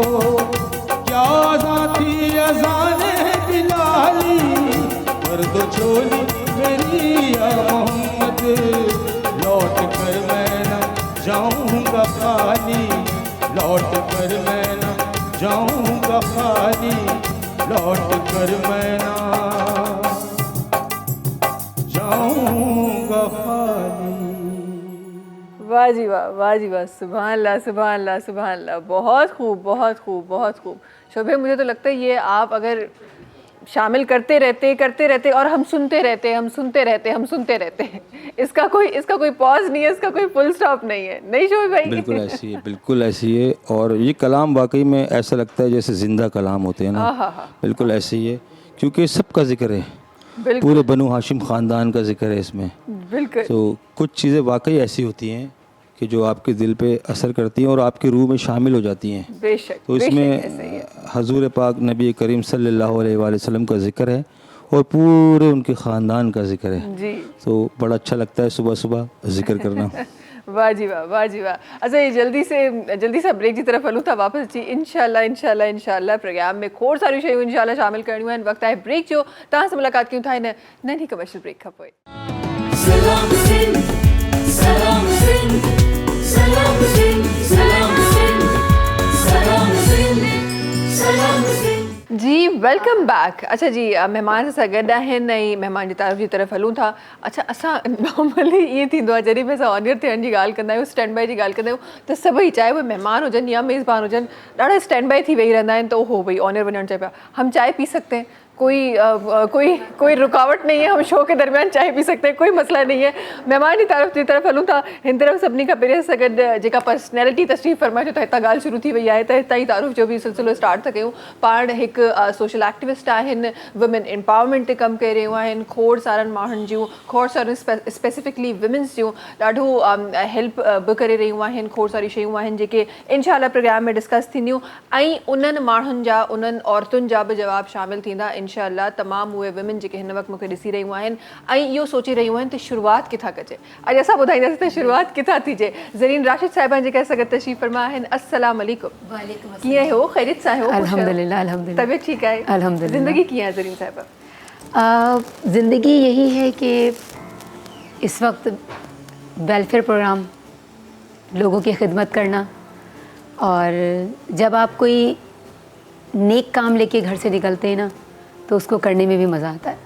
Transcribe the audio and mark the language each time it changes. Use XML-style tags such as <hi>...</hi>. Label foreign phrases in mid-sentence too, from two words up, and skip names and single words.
<ur>کیا اذان تھی اذانِ بلالی، بھر دو جھولی میری یا محمد، لوٹ کر میں نہ جاؤں گا خالی. لوٹ کر میں نہ جاؤں گا خالی، لوٹ کر میں نہ جاؤں گا خالی. واہ جی واہ، واہ جی واہ,</ur> <ar>سبحان الله، سبحان الله، سبحان الله.</ar> <ur>بہت خوب، بہت خوب، بہت خوب۔ شوبے، مجھے تو لگتا ہے یہ آپ اگر شامل کرتے رہتے اور ہم سنتے رہتے ہیں. اس کا کوئی پاز نہیں ہے، اس کا کوئی</ur> <en>full stop</en> <ur>نہیں ہے، نہیں شعیب بھائی? بالکل ایسی ہے. اور یہ کلام واقعی میں ایسا لگتا ہے جیسے زندہ کلام ہوتے ہیں نا، بالکل ایسے ہی ہے، کیونکہ سب کا ذکر ہے، پورے بنو ہاشم خاندان کا ذکر ہے اس میں. बिल्कुल। تو کچھ چیزیں واقعی ایسی ہوتی ہیں کہ جو آپ کے دل پہ اثر کرتی ہیں اور آپ کی روح میں شامل ہو جاتی ہیں. बेशक। تو اس میں حضور پاک نبی کریم</ur> <ar>صلى الله عليه وسلم</ar> <ur>کا ذکر ہے اور پورے ان کے خاندان کا ذکر ہے जी। تو بڑا اچھا لگتا ہے صبح صبح ذکر کرنا. واہ جی واہ، واہ جی واہ۔ اچھا، یہ جلدی سے بریک کی طرف</ur> <sd>हलूं था</sd> <ur>واپس جی.</ur> <sd>इंशाल्लाह प्रोग्राम में खोड़ सारी शयूं इंशाल्लाह शामिल करणी आहिनि। वक्त आहे ब्रेक जो, तव्हां सां मुलाक़ात कयूं था हिन नंढी</sd> <en>commercial break</en> <sd>खां पोइ। सलाम सिंध, सलाम सिंध, सलाम सिंध, सलाम सिंध, सलाम सिंध, सलाम सिंध।</sd> <en>जी welcome back.</en> <sd>अच्छा जी, महिमान सां गॾु आहिनि ऐं महिमान जी तरफ़ हलूं था। अच्छा, असां नॉर्मली ईअं थींदो आहे जॾहिं बि असां ऑनियर थियण जी ॻाल्हि कंदा आहियूं,</sd> <en>stand by</en> <sd>जी ॻाल्हि कंदा आहियूं, त सभई चाहे उहे महिमान हुजनि या मेज़बान हुजनि, ॾाढा</sd> <en>stand by</en> <sd>थी वेही रहंदा आहिनि। त हो भई ऑनियर वञणु चाहिए पिया,</sd> <ur>ہم چائے پی سکتے ہیں، کوئی رکاوٹ نہیں ہے، ہم شو کے درمیان چائے پی سکتے ہیں، کوئی مسئلہ نہیں ہے.</ur> <sd>महिमान जी तरफ़ हलूं था। हिन तरफ़ सभिनी खां पहिरियों सां गॾु जेका पर्सनैलिटी तशरीफ़ फरमाए थो, त हितां ॻाल्हि शुरू थी वई आहे, त हितां ई तारुफ़ जो बि सिलसिलो स्टार्ट था कयूं। पाण हिकु</sd> <en>social activist</en> <sd>आहिनि,</sd> <en>women empowerment</en> <sd>ते कमु करे रहियूं आहिनि, खोड़ सारनि माण्हुनि जूं, खोड़ सारनि स्पेसिफिकली विमेंस जूं ॾाढो हेल्प बि करे रहियूं आहिनि। खोड़ सारी शयूं आहिनि जेके इंशाल्लाह प्रोग्राम में डिस्कस थींदियूं ऐं उन्हनि माण्हुनि जा, उन्हनि औरतुनि जा बि जवाब शामिल थींदा इंशाल्लाह। तमामु उहे विमेन जेके हिन वक़्तु मूंखे ॾिसी रहियूं आहिनि ऐं इहो सोचे रहियूं आहिनि त शुरूआति किथां कजे। अॼु असां ॿुधाईंदासीं त शुरूआति किथां थीजे। ज़रीन राशिद साहिबा जेके असां गॾु तशरीफ़ फरमा आहिनि,</sd> <ar>السلام عليكم. وعليكم السلام.</ar> <sd>कीअं हो? ख़ैरियत सां हो?</sd> <ar>الحمد لله، الحمد لله.</ar> <ur>طبیعت ٹھیک ہے?</ur> <ar>अल्हम्दुलिल्लाह।</ar> <sd>ज़िंदगी कीअं आहे ज़रीन साहिबा?</sd> <ur>زندگی یہی ہے کہ اس وقت</ur> <en>welfare program,</en> <ur>لوگوں کی خدمت کرنا، اور جب آپ کوئی نیک کام لے کے گھر سے نکلتے ہیں نا، تو اس کو کرنے میں بھی مزہ آتا ہے.</ur>